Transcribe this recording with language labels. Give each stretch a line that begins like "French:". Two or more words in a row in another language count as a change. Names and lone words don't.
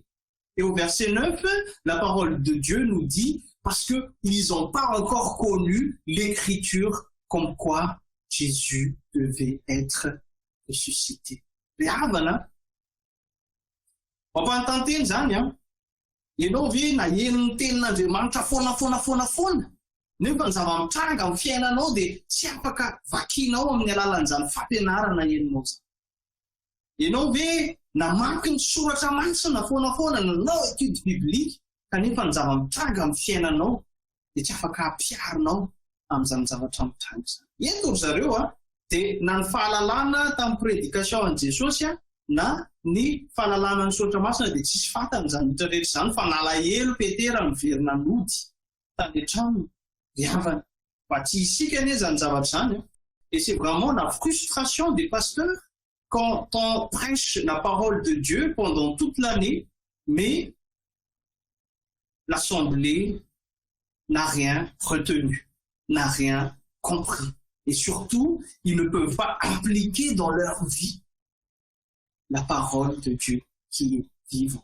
French: Et au verset 9, la parole de Dieu nous dit parce qu'ils n'ont pas encore connu l'écriture comme quoi Jésus devait être ressuscité. On peut entendre ça,
Malagasy: ianao ve naheno ny tenin'Andriamanitra foana nefa ny zava-mitranga amin'ny fiainanao dia tsy afaka vakianao amin'ny alalan'izany fampianarana henonao zany. Ianao ve namaky ny soratra masina foana nanao
French: étude biblique
Malagasy: kanefa ny zava-mitranga amin'ny fiainanao dia tsy afaka ampiarinao amin'izany zavatra mitranga izany. Eto ry zareo dia na ny fahalalana tamin'ny prédication an' Jesosy na ny fahalalana ny soratra masina dia tsisy fantany zany rehetra zany fa nalahelo Petera miverina nody tany an-trano riavana mba tsy isika anie zany zavatra zany.
French: Et c'est vraiment la frustration des pasteurs quand on prêche la parole de Dieu pendant toute l'année, mais l'assemblée n'a rien retenu, n'a rien compris. Et surtout, ils ne peuvent pas appliquer dans leur vie la parole de Dieu qui est vivante.